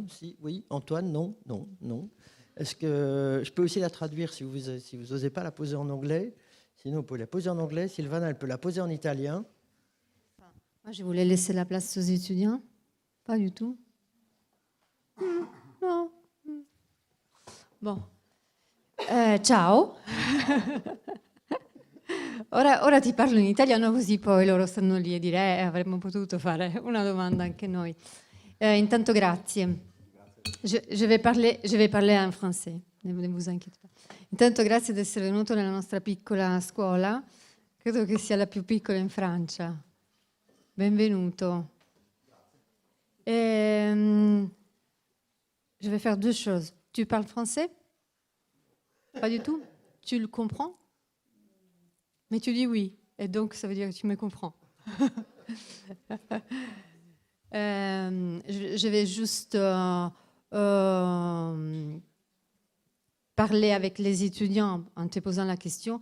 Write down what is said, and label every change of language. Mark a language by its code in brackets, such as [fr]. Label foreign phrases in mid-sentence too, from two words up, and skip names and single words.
[fr] Si, oui, Antoine, non, non, non. Est-ce que je peux aussi la traduire si vous n'osez pas la poser en anglais? Sinon, vous pouvez la poser en anglais. Sylvana, elle peut la poser en italien. Moi, je voulais laisser la place aux étudiants. Pas du tout. No. Bon. [it] Ciao. Ora ti parlo in italiano così poi loro stanno lì e dire avremmo potuto fare una domanda anche noi. Intanto grazie. [fr] Je vais parler en français, ne vous inquiétez pas. [it] Intanto grazie di essere venuto nella nostra piccola scuola, credo che sia la più piccola in Francia. Benvenuto. [fr] Je vais faire deux choses. Tu parles français? Pas du tout? Tu le comprends? Mais tu dis oui, et donc ça veut dire que tu me comprends. Je vais juste parler avec les étudiants en te posant la question.